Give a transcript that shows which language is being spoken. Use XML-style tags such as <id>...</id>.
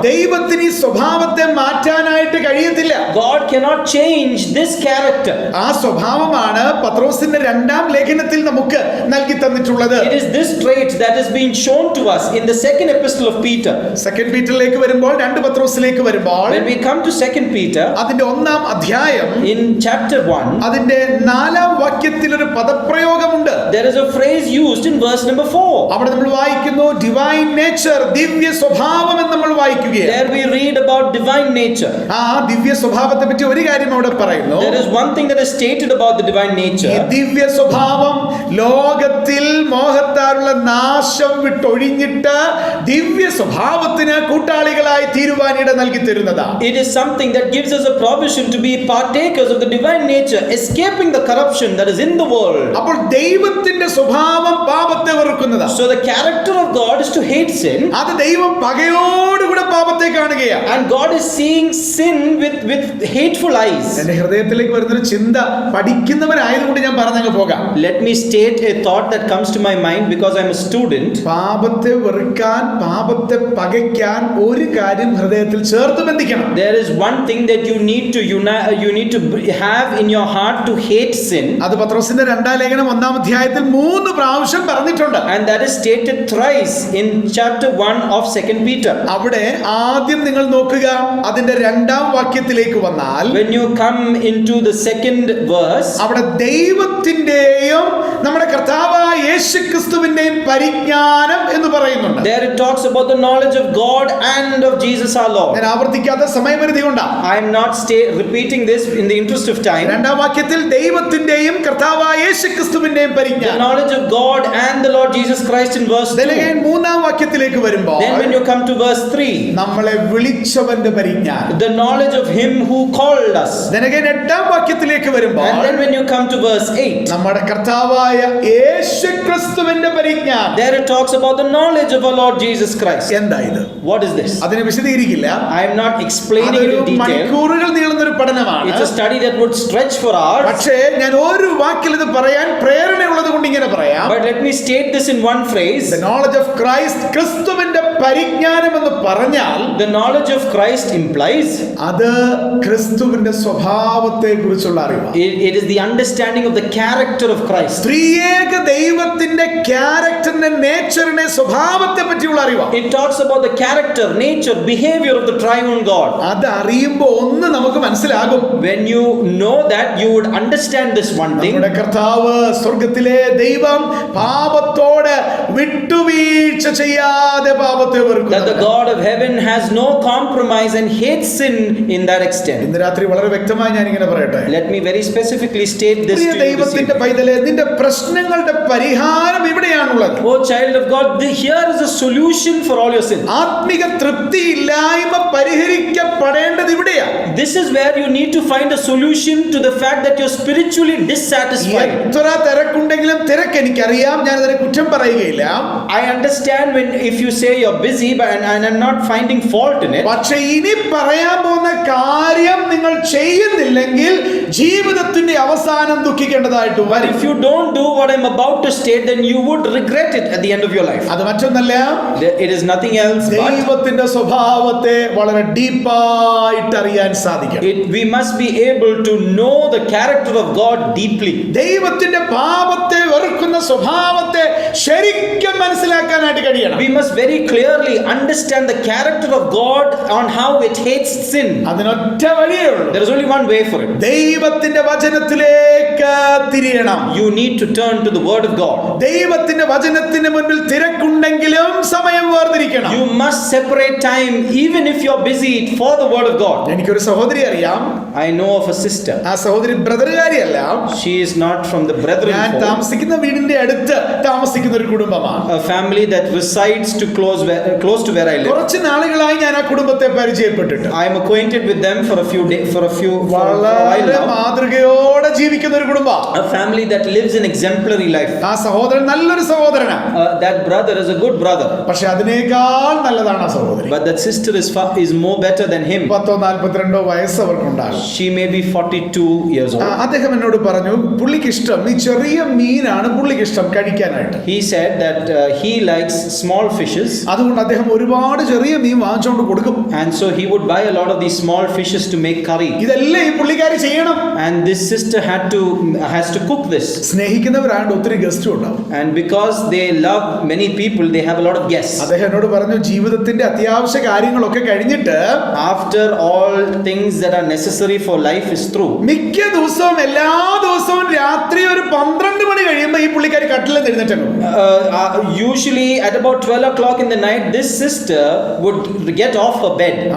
<ml>ദൈവത്തിന് ഈ സ്വഭാവത്തെ മാറ്റാനായിട്ട് കഴിയത്തില്ല.</ml> <en>God cannot change this character.</en> <ml>ആ സ്വഭാവമാണ് പത്രോസിന്റെ രണ്ടാം ലേഖനത്തിൽ നമുക്ക് നൽകി തന്നിട്ടുള്ളത്.</ml> <en>It is this trait that is being shown to us in the second epistle of Peter.</en> <ml>Second പീറ്ററിലേക്ക് വരുമ്പോൾ, 2 പത്രോസിലേക്ക് വരുമ്പോൾ,</ml> <en>When we come to 2 Peter,</en> <ml>അതിന്റെ 1-ാം അധ്യായം</ml> <en>in chapter 1,</en> <ml>അതിന്റെ 4-ാം വാക്യത്തിൽ ഒരു പദപ്രയോഗമുണ്ട്.</ml> <en>there is a phrase used in verse number 4.</en> <ml>അവിടെ നമ്മൾ വായിക്കുന്നു</ml> <en>divine nature,</en> <ml>ദിവ്യ സ്വഭാവം എന്ന് നമ്മൾ വായിക്കുകയാണ്.</ml> <en>There we read about divine nature.</en> <ml>ആ ദിവ്യ സ്വഭാവത്തെ പറ്റി ഒരു കാര്യം അവിടെ പറയുന്നു.</ml> <en>There is one thing that is stated about the divine</en> <ml>ഈ</ml> <en>nature.</en> <ml>ദിവ്യ സ്വഭാവം ലോകത്തിൽ മോഹത്താലുള്ള നാശം വിട്ടൊഴിഞ്ഞിട്ട് ദിവ്യ സ്വഭാവത്തിന് കൂട്ടാളികളായി തീരുവാൻ ഇട നൽകി തരുന്നതാണ്.</ml> <en>It is something that gives us a provision to be partakers of the divine nature, escaping the corruption that is in the world.</en> <ml>അപ്പോൾ ദൈവത്തിന്റെ സ്വഭാവം പാപത്തെ വെറുക്കുന്നതാണ്.</ml> <en>So the character of God is to hate sin,</en> <ml>അത് ദൈവം പകയോടുകൂടെ പാപത്തെ കാണുകയാണ്.</ml> <en>and God is seeing sin with hateful eyes.</en> <ml>എന്റെ ഹൃദയത്തിലേക്ക് വരുന്നൊരു ചിന്ത പഠിക്കുന്നവരായതുകൊണ്ട് ഞാൻ പറഞ്ഞങ്ങ് പോകാം.</ml> <en>Let me state a thought that comes to my mind because I'm a student.</en> <ml>പാപത്തെ വെറുക്കാൻ, പാപത്തെ പകയ്ക്കാൻ ഒരു കാര്യം ഹൃദയത്തിൽ ചേർത്ത് ബന്ധിക്കണം.</ml> <en>There is one thing that you need to have in your heart to hate sin,</en> <ml>അത് പത്രോസിന്റെ 2-ാം ലേഖനം 1-ാം അധ്യായത്തിൽ 3 പ്രാവശ്യം പറഞ്ഞിട്ടുണ്ട്.</ml> <en>and that is stated thrice in chapter 1 of 2 Peter.</en> <ml>അവിടെ ആദ്യം നിങ്ങൾ നോക്കുക, അതിന്റെ 2-ാം വാക്യത്തിലേക്ക് വന്നാൽ,</ml> <en>When you come into the second verse,</en> <ml>അവിടെ ദൈവത്തിന്റെയും നമ്മുടെ കർത്താവായ യേശുക്രിസ്തുവിന്റെയും പരിജ്ഞാനം എന്ന് പറയുന്നുണ്ട്.</ml> <en>there it talks about the knowledge of God and of Jesus our Lord.</en> <ml>ഞാൻ ആവർത്തിക്കാത്ത സമയപരിധി കൊണ്ടാണ്.</ml> <en>I am not repeating this in the interest of time.</en> <ml>2-ാം വാക്യത്തിൽ ദൈവത്തിന്റെയും കർത്താവായ യേശുക്രിസ്തുവിന്റെയും</ml> <en>The</en> <ml>പരിജ്ഞാനം.</ml> <en>knowledge of God and the Lord Jesus Christ in verse 2.</en> <ml>3-ാം വാക്യത്തിലേക്ക് വരുമ്പോൾ,</ml> <en>Then when you come to verse 3,</en> <ml>നമ്മളെ വിളിച്ചവന്റെ പരിജ്ഞാനം.</ml> <en>the knowledge of him who called us.</en> <ml>8-ാം വാക്യത്തിലേക്ക് വരുമ്പോൾ,</ml> <en>And then when you come to verse 8,</en> <ml>നമ്മുടെ കർത്താവായ യേശുക്രിസ്തുവിന്റെ പരിജ്ഞാനം.</ml> <en>there it talks about the knowledge of our Lord Jesus Christ.</en> <ml>എന്താ ഇത്?</ml> <en>What is this?</en> <ml>അതിനെ വിശദീകരിക്കില്ല.</ml> <en>I am not explaining it</en> <ml>അതൊരു</ml> <en>in detail.</en> <ml>മണിക്കൂറുകൾ നീളുന്ന ഒരു പഠനമാണ്.</ml> <en>It's a study that would stretch for hours.</en> <ml>പക്ഷേ ഞാൻ ഒരു വാക്കിൽ ഇത് പറയാൻ പ്രേരണയുള്ളത് കൊണ്ട് ഇങ്ങനെ പറയാം.</ml> <en>But let me state this in one phrase. The knowledge of Christ,</en> <ml>ക്രിസ്തുവിന്റെ പരിജ്ഞാനം എന്ന് പറഞ്ഞാൽ,</ml> <en>The knowledge of Christ implies</en> <ml>അത് ക്രിസ്തുവിന്റെ സ്വഭാവത്തെ കുറിച്ചുള്ള അറിവാണ്.</ml> <en>it is the understanding of the character of Christ.</en> <ml>ത്രിയേക ദൈവത്തിന്റെ ക്യാരക്ടറിനെ, നേച്ചറിനെ, സ്വഭാവത്തെ പറ്റിയുള്ള അറിവാണ്.</ml> <en>It talks about the character, nature, behavior of the triune God.</en> <ml>അത് അറിയുമ്പോൾ ഒന്ന് നമുക്ക് മനസ്സിലാകും.</ml> <en>When you know that, you would understand this one thing.</en> <ml>നമ്മുടെ കർത്താവ് സ്വർഗത്തിലെ ദൈവം പാപത്തോട് വിട്ടുവീഴ്ച ചെയ്യാതെ പാപത്തെ</ml> <en>That the</en> <ml>വെറുക്കുന്നു.</ml> <en>God of heaven has no compromise and hates sin in that extent.</en> <ml>ഇന്ന് രാത്രി വളരെ വ്യക്തമായി ഞാൻ ഇങ്ങനെ പറയട്ടെ.</ml> <en>Let me very specifically state this</en> <ml>Priya</ml> <en>to you this</en> <ml>ദൈവത്തിന്റെ</ml> <en>evening.</en> <ml>പൈതലേ, നിന്റെ പ്രശ്നങ്ങളുടെ പരിഹാരം ഇവിടെയാണുള്ളത്.</ml> <en>Oh child of God, here is a solution for all your sins.</en> <ml>ആത്മിക തൃപ്തി ഇല്ലായ്മ പരിഹരിക്കപ്പെടേണ്ടത് ഇവിടെയാണ്.</ml> <en>This is where you need to find a solution to the fact that you're spiritually dissatisfied.</en> <ml>എത്ര തിരക്കുണ്ടെങ്കിലും, തിരക്ക് എനിക്കറിയാം, ഞാൻ അതിനെ കുറ്റം പറയുകയില്ല.</ml> <en>I understand if you say you're busy, and I'm not finding fault in it.</en> <ml>പക്ഷെ ഇനി പറയാൻ പോകുന്ന കാര്യം നിങ്ങൾ ചെയ്യുന്നില്ലെങ്കിൽ ജീവിതത്തിന്റെ അവസാനം ദുഃഖിക്കേണ്ടതായിട്ട്</ml> <en>But</en> <ml>വരും.</ml> <en>if you don't do what I'm about to state, then you would regret it at the end of your life.</en> <ml>അത് മറ്റൊന്നല്ല,</ml> <en>It is nothing else but</en> <ml>ദൈവത്തിന്റെ സ്വഭാവത്തെ വളരെ ഡീപ്പായിട്ട് അറിയാൻ സാധിക്കും.</ml> <en>we must be able to know the character of God deeply.</en> <ml>ദൈവത്തിന്റെ പാപത്തെ വെറുക്കുന്ന സ്വഭാവത്തെ ശരിക്കും മനസ്സിലാക്കാനായിട്ട് കഴിയണം.</ml> <en>We must very clearly understand the character of God on how it hates sin.</en> <ml>അതിനൊറ്റ വഴിയേ ഉള്ളൂ.</ml> <en>There is only one way for it.</en> <ml>ദൈവത്തിന്റെ വചനത്തിലേക്ക് തിരിയണം.</ml> <en>You need to turn to the word of God.</en> <ml>ദൈവത്തിന്റെ വചനത്തിന് മുൻപിൽ തിരക്കുണ്ടെങ്കിലും സമയം വേർതിരിക്കണം.</ml> <en>You must separate time even if you're busy for the word of God.</en> <ml>എനിക്കൊരു സഹോദരി അറിയാം.</ml> <en>I know of a sister.</en> <ml>ആ സഹോദരി ബ്രദറുകാരിയല്ല.</ml> <en>She is not from the brethren</en> <ml>ഞാൻ</ml> <en>fold.</en> <ml>താമസിക്കുന്ന വീടിന്റെ അടുത്ത് താമസിക്കുന്ന ഒരു കുടുംബമാണ്.</ml> <en>A family that resides close to where I live.</en> <ml>കുറച്ച് നാളുകളായി ഞാൻ ആ കുടുംബത്തെ പരിചയപ്പെട്ടിട്ട്</ml> <en>I am acquainted with them for a while</en> <ml>വളരെ</ml> <en>now.</en> <ml>മാതൃകയോടെ ജീവിക്കുന്ന ഒരു കുടുംബം,</ml> <en>a family that lives an exemplary life.</en> <ml>ആ സഹോദരൻ നല്ലൊരു സഹോദരനാണ്.</ml> <en>That brother is a good brother.</en> <ml>പക്ഷെ അതിനേക്കാൾ നല്ലതാണ് ആ സഹോദരി.</ml> <en>But that sister is more better than him.</en> <ml>40-42 വയസ്സ് അവർക്കുണ്ടാകും.</ml> <en>She may be 42 years old.</en> <ml>അദ്ദേഹം എന്നോട് പറഞ്ഞു, പുള്ളിക്ക് ഇഷ്ടം ഈ ചെറിയ മീനാണ് പുള്ളിക്ക് ഇഷ്ടം കഴിക്കാനായിട്ട്.</ml> <en>He said that he likes small fishes.</en> <ml>അതുകൊണ്ട് അദ്ദേഹം ഒരുപാട് ചെറിയ മീൻ വാങ്ങിച്ചുകൊണ്ട് കൊടുക്കും.</ml> <en>And so he would buy a lot of these small fishes to make curry.</en> <ml>ഇതെല്ലാം ഈ പുള്ളിക്കാരി ചെയ്യണം.</ml> <en>And this sister has to cook this.</en> <ml>സ്നേഹിക്കുന്നവരാണ്ട് ഒത്തിരി ഗസ്റ്റും ഉണ്ടാവും.</ml> <en>And because they love many people, they have a lot of guests.</en> <ml>അദ്ദേഹം എന്നോട് പറഞ്ഞു, ജീവിതത്തിന്റെ അത്യാവശ്യ കാര്യങ്ങളൊക്കെ കഴിഞ്ഞിട്ട്</ml> <en>After all things that are necessary for life is through,</en> <ml>മിക്ക ദിവസവും എല്ലാ ദിവസവും രാത്രി ഒരു 12 മണി കഴിയുമ്പോൾ ഈ പുള്ളിക്കാരി കട്ടിലിൽ എഴുന്നേറ്റു.</ml> <en>usually at about 12 o'clock in the night, this sister would get off her bed.</en>